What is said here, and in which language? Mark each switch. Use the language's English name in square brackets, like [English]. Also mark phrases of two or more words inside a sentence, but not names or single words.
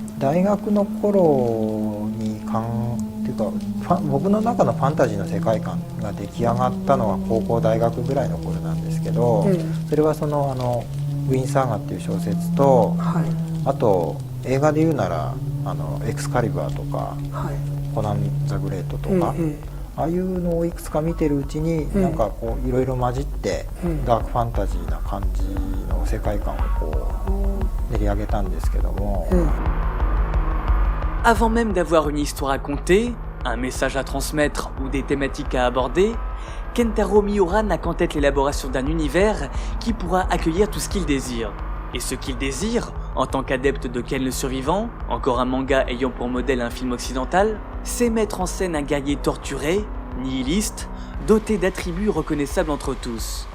[Japanese] 大学の頃にっていうか僕の中のファンタジーの世界観が出来上がったのは高校大学ぐらいの頃なんですけど、それはそのウィン・サーガっていう小説と、あと映画で言うならエクスカリバーとか、コナン・ザ・グレートとか、ああいうのをいくつか見てるうちに、なんかこういろいろ混じって、ダークファンタジーな感じの世界観をこう練り上げたんですけども。 [French] Avant même d'avoir une histoire à conter, un message à transmettre ou des thématiques à aborder, Kentaro Miura n'a qu'en tête l'élaboration d'un univers qui pourra accueillir tout ce qu'il désire. Et ce qu'il désire, en tant qu'adepte de Ken le Survivant, encore un manga ayant pour modèle un film occidental, c'est mettre en scène un guerrier torturé, nihiliste, doté d'attributs reconnaissables entre tous.